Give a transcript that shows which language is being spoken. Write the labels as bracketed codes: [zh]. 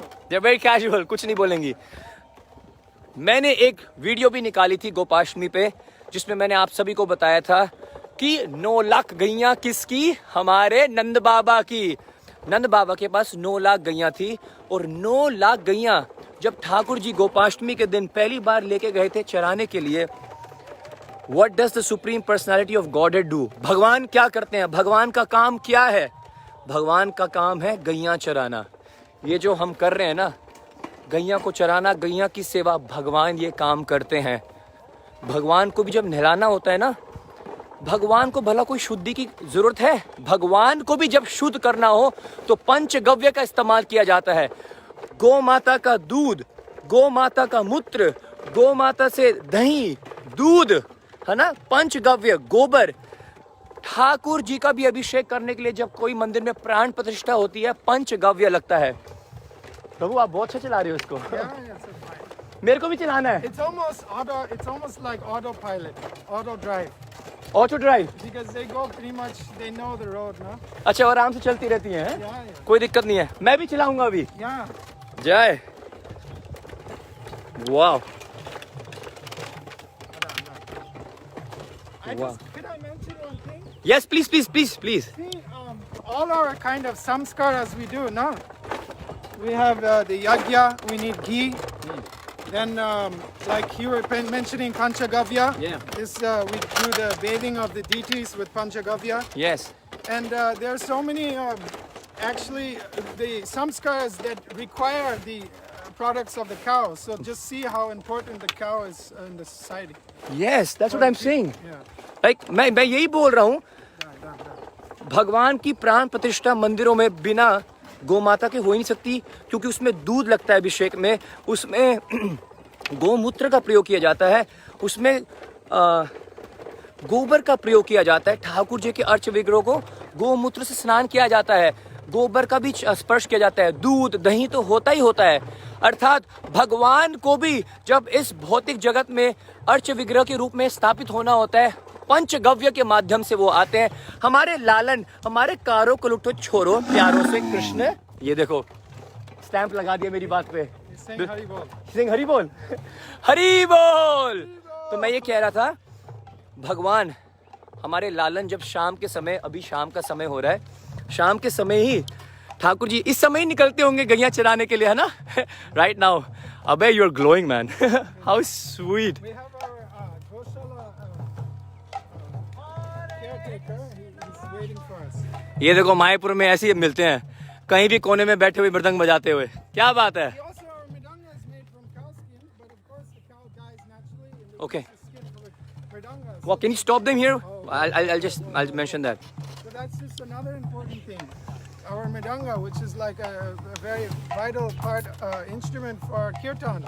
[en] They're very casual, [hi] कुछ नहीं बोलेंगी. मैंने एक वीडियो भी निकाली थी गोपाष्टमी पे, जिसमें मैंने आप सभी को बताया था कि 9 लाख गैया किसकी? हमारे नंद बाबा की. नंद बाबा के पास 9 लाख गैया थी, और 9 लाख गैया जब ठाकुर जी गोपाष्टमी के दिन पहली बार लेके गए थे चराने के लिए. [en] What does the supreme personality of Godhead do? [hi] भगवान क्या करते हैं? भगवान का काम क्या है? भगवान का काम है गैया चराना. ये जो हम कर रहे हैं ना, गैया को चराना, गैया की सेवा, भगवान ये काम करते हैं. भगवान को भी जब नहलाना होता है ना, भगवान को भला कोई शुद्धि की जरूरत है? भगवान को भी जब शुद्ध करना हो तो पंचगव्य का इस्तेमाल किया जाता है. गौ माता का दूध, गौ माता का मूत्र, गौ माता से दही, दूध, है ना, पंचगव्य, गोबर. ठाकुर जी का भी अभिषेक करने के लिए जब कोई मंदिर में प्राण प्रतिष्ठा होती है, पंचगव्य लगता है. प्रभु आप बहुत अच्छा चला रहे हो इसको. मेरे को भी चलाना है. [en] It's almost like autopilot, auto drive. Auto drive. Because they go pretty much, they know the road, no? [hi] अच्छा, और आराम से चलती रहती हैं. [en] Yeah. [hi] कोई दिक्कत नहीं है. मैं भी चलाऊंगा अभी. [en] Yeah. [hi] जय. वाह. [en] Could I mention one thing? Yes, please, please, please, please. See, all our kind of samskaras we do, no? We have the yagya, we need ghee. Then, like you were mentioning Panchagavya. Yeah. This we do the bathing of the deities with Panchagavya. Yes. And there are so many, actually, the samskaras that require the products of the cow. So just see how important the cow is in the society. Yes, that's what I'm saying. Yeah. [hi] Like मैं यही बोल रहा हूँ. भगवान की प्राण प्रतिष्ठा मंदिरों में बिना गौ माता के हो ही नहीं सकती, क्योंकि उसमें दूध लगता है अभिषेक में, उसमें गौमूत्र का प्रयोग किया जाता है, उसमें गोबर का प्रयोग किया जाता है. ठाकुर जी के अर्च विग्रह को गौमूत्र से स्नान किया जाता है, गोबर का भी स्पर्श किया जाता है, दूध दही तो होता ही होता है. अर्थात भगवान को भी जब इस भौतिक जगत में अर्च विग्रह के रूप में स्थापित होना होता है, पंचगव्य के माध्यम से वो आते हैं. हमारे लालन, हमारे कारों को लुटो छोरो प्यारों से कृष्ण. ये देखो स्टैंप लगा दिया मेरी बात पे. [en] Sing Hari Bol. [hi] Singh Hari बोल. हरि बोल. तो मैं ये कह रहा था, भगवान हमारे लालन जब शाम के समय, अभी शाम का समय हो रहा है, शाम के समय ही ठाकुर जी इस समय ही निकलते होंगे गैया चराने के लिए, है ना. [en] Right now अबे you are glowing man. How sweet. We have our Goshala caretaker. He's waiting for us. [hi] ये देखो मायापुर में ऐसे ही मिलते हैं, कहीं भी कोने में बैठे हुए मृदंग बजाते हुए. क्या बात है. [en] Also, our mridanga is made from cow skin, but of course the cow dies naturally. And they Okay. use the skin for the mridanga. Well, can you stop them here? I'll mention that. So that's just another important thing. Our mridanga, which is like a very vital part, instrument for kirtan.